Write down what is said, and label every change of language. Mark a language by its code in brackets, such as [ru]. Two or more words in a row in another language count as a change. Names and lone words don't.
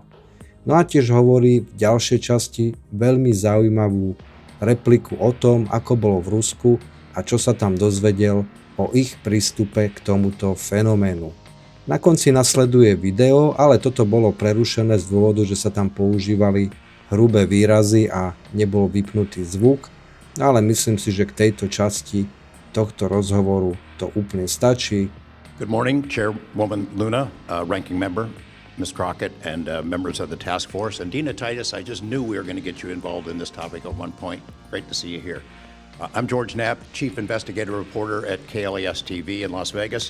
[sk] No a tiež hovorí v ďalšej časti veľmi zaujímavú repliku o tom, ako bolo v Rusku a čo sa tam dozvedel o ich prístupe k tomuto fenoménu. Na konci nasleduje video, ale toto bolo prerušené z dôvodu, že sa tam používali hrubé výrazy a nebol vypnutý zvuk, ale myslím si, že k tejto časti tohto rozhovoru to úplne stačí. [en] Good morning, Chairwoman Luna, Ranking Member, Ms. Crockett, and members of the task force. And Dina Titus, I just knew we were going to get you involved in this topic at one point. Great to see you here. I'm George Knapp, Chief Investigative Reporter at KLES TV in Las Vegas.